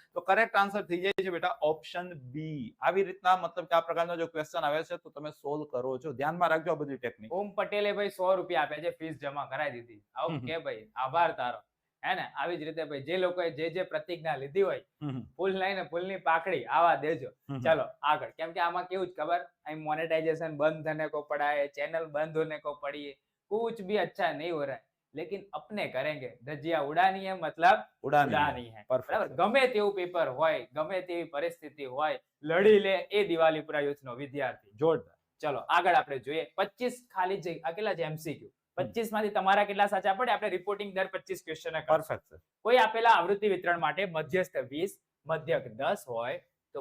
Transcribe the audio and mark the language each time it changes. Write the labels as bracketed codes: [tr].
[gu] તો correct answer થઈ જાય છે બેટા ઓપ્શન બી. આવી રીતના મતલબ કે આ પ્રકારનો જો ક્વેશ્ચન આવે છે તો તમે સોલ્વ કરો છો. ધ્યાનમાં રાખજો આ બધી ટેકનિક. ઓમ પટેલે ભાઈ 100 રૂપિયા આપ્યા છે, ફીસ જમા કરાવી દીધી. ઓકે ભાઈ, આભાર તારો. હે ને? આવી જ રીતે ભાઈ જે લોકોએ જે પ્રતિજ્ઞા લીધી હોય ફૂલ લઈને ફૂલની પાકડી આવા દેજો. ચલો આગળ. કેમ કે આમાં કેવું જ ખબર, અહીં [hi] મોનેટાइजेशन बंद होने को पड़ा है, चैनल बंद होने को पड़ी है, कुछ भी अच्छा नहीं हो रहा है, लेकिन अपने करेंगे. धज्जियां उड़ानी है मतलब उड़ानी है. बराबर. [gu] ગમે તેવું પેપર હોય, ગમે તેવી પરિસ્થિતિ હોય, લડી લે એ દિવાળી પ્રયુક્તનો વિદ્યાર્થી. જોરદાર. ચલો આગળ આપણે જોઈએ. 25 ખાલી જગ્યા. આ કેટલા છે MCQ? 25 માંથી તમારા કેટલા સાચા પડે? આપણે રિપોર્ટિંગ દર 25 ક્વેશ્ચન. પરફેક્ટ. કોઈ આપેલા આવૃત્તિ વિતરણ માટે મધ્યસ્થ 20, મધ્યક 10 હોય તો